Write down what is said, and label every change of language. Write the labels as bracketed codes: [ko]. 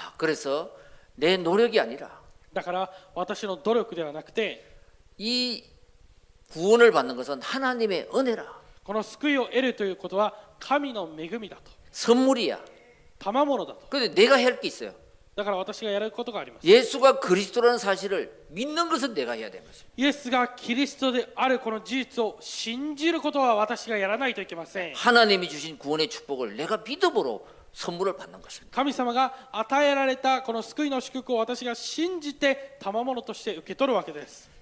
[ko] 그래서 내 노력이 아니라 [ja] だから私の努力ではなくて [ko] 이 구원을 받는 것은 하나님의 은혜라 [ja] この救いを得るということは神の恵みだと [ko] 선물이야. [ja] 賜物だと。 [ko] 근데 내가 해야 할 게 있어요. [ja] だから私がやることがあります。 [ko] 예수가 그리스도라는 사실을 믿는 것은 내가 해야 되는 것입니다. [ja] イエスがキリストであるこの事実を信じることは私がやらないといけません。 [ko] 하나님이 주신 구원의 축복을 내가 믿음으로 선물을 받는 것입니다. [ja] 神様が与えられたこの救いの祝福を私が信じて賜物として受け取るわけです。